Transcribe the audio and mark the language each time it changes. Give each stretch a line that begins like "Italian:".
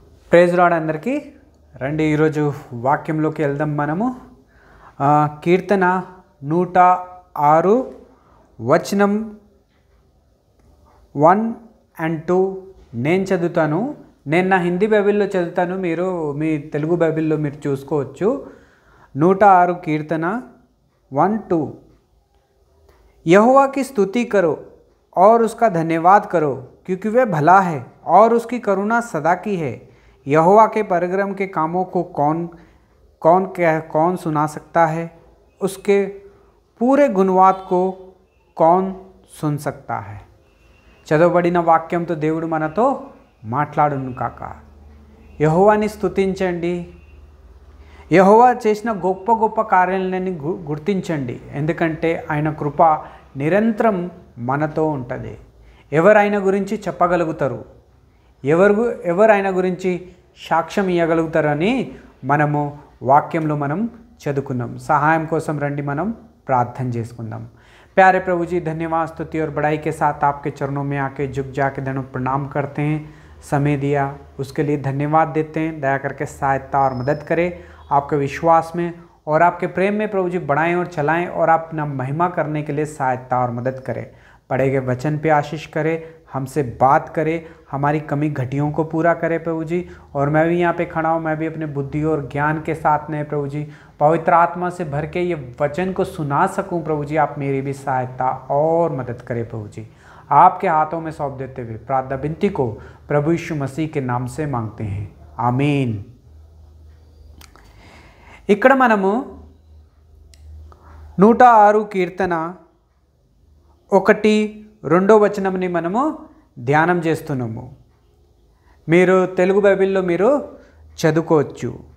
Telugu: Praise lord అందరికీ రండి ఈరోజు వాక్యంలోకి వెళ్దాం మనము కీర్తన 106 వచనం 1 and 2 నేను చదువుతాను. నేను నా హిందీ బైబిల్లో చదువుతాను, మీరు మీ తెలుగు బైబిల్లో మీరు చూసుకోవచ్చు.
Hindi: 106 कीर्तन 1-2 यहोवा की स्तुति करो और उसका धन्यवाद करो, क्योंकि वह भला है और उसकी करुणा सदा की है. यहोवा के परक्रम के कामों को कौन सुना सकता है? उसके पूरे गुणवाद को कौन सुन सकता है?
Telugu: చదవబడిన వాక్యంతో దేవుడు మనతో మాట్లాడును కాక. యెహోవాని స్తుతించండి, యెహోవా చేసిన గొప్ప గొప్ప కార్యాలను గుర్తించండి, ఎందుకంటే ఆయన కృప నిరంతరం మనతో ఉంటుంది. ఎవరు ఆయన గురించి చెప్పగలుగుతారు, ఎవరు ఆయన గురించి సాక్ష్యం ఇవ్వగలుగుతారని మనము వాక్యంలో మనం చదువుకున్నాం. సహాయం కోసం రండి మనం प्रार्थना చేసుకుందాం.
Hindi: प्यारे प्रभु जी, धन्यवाद स्तुति और बड़ाई के साथ आपके चरणों में आके झुक जाके धन्य प्रणाम करते हैं. समय दिया उसके लिए धन्यवाद देते हैं. दया करके सहायता और मदद करें आपके विश्वास में और आपके प्रेम में प्रभु जी बढ़ाएं और चलाएं और अपना महिमा करने के लिए सहायता और मदद करें. पढ़े गए वचन पे आशीष करे, हमसे बात करे, हमारी कमी घटियों को पूरा करे प्रभु जी. और मैं भी यहाँ पे खड़ा हूँ, मैं भी अपने बुद्धि और ज्ञान के साथ में प्रभु जी पवित्र आत्मा से भर के ये वचन को सुना सकूँ प्रभु जी. आप मेरी भी सहायता और मदद करें प्रभु जी. आपके हाथों में सौंप देते हुए प्रार्थना विनती को प्रभु यीशु मसीह के नाम से मांगते हैं, आमीन.
Telugu: ఇక్కడ మనము 106 కీర్తన 1-2 వచనంని మనము ధ్యానం చేస్తున్నాము. మీరు తెలుగు బైబిల్లో మీరు చదువుకోవచ్చు.